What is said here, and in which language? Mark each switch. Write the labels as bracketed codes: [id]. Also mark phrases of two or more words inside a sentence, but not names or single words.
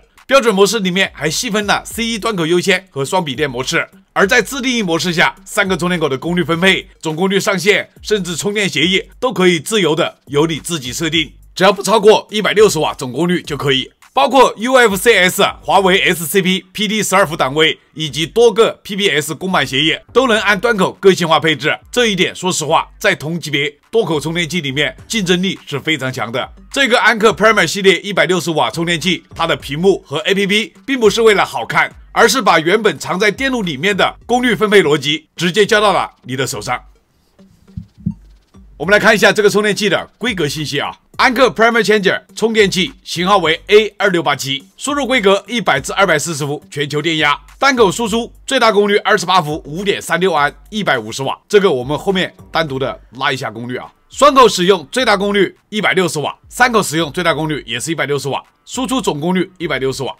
[zh] 標準模式裡面還細分了 CE 端口優先和雙筆電模式，而在自定義模式下，3個充電口的功率分配、總功率上限，甚至充電協議都可以自由的由你自己設定，只要不超過160瓦總功率就可以。包括 UFCS、華為 SCP、PD12 伏檔位以及多個 PPS 公版協議都能按端口個性化配置。這一點說實話，在同級別多口充電器裡面競爭力是非常強的。這個安克 Primer 系列160瓦充電器，它的屏幕和 APP 並不是為了好看，而是把原本藏在電路裡面的功率分配邏輯直接交到了你的手上。我們來看一下這個充電器的規格信息啊。安克 Primer Changer 充電器型號為 A2687，輸入規格100至240伏全球電壓，單口輸出最大功率28伏 5.36 安150瓦，這個我們後面單獨的拉一下功率啊。雙口使用最大功率160瓦，三口使用最大功率也是160瓦，輸出總功率160瓦。